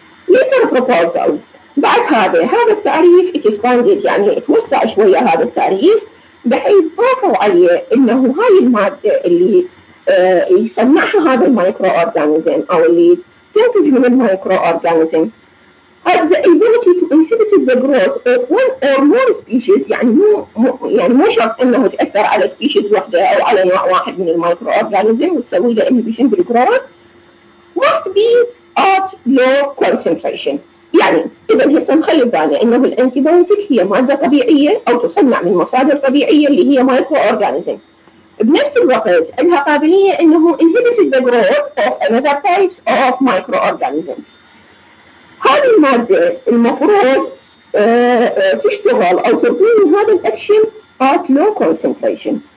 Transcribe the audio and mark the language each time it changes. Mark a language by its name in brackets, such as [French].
[English] later proposal [Arabic] بعد هذا التعريف expanded، يعني اتوسع شوية هذا التعريف، بحيث ضافوا عليه انه هاي المادة اللي يصنعها هذا المايكرو اورجانيزم او اللي تنتج من المايكرو اورجانيزم [English] has the ability to inhibit the growth of one or more species. [Arabic] يعني مو شرط انه تاثر على سبيشيز واحده او على نوع واحد من المايكرو اورجانيزم وتسوي له inhibition بالجروث. [English] must be at low concentration. [Arabic] يعني اذا هي نخلي بالنا انه الانتيبيوتيك هي ماده طبيعيه او تصنع من مصادر طبيعيه اللي هي مايكرو اورجانيزم، بنفس الوقت عندها قابليه انه [English] inhibit the growth of another types of microorganisms. [Arabic] هذه المادة المفروض تشتغل أو تقوم هذا الأكشن [English] at low concentration.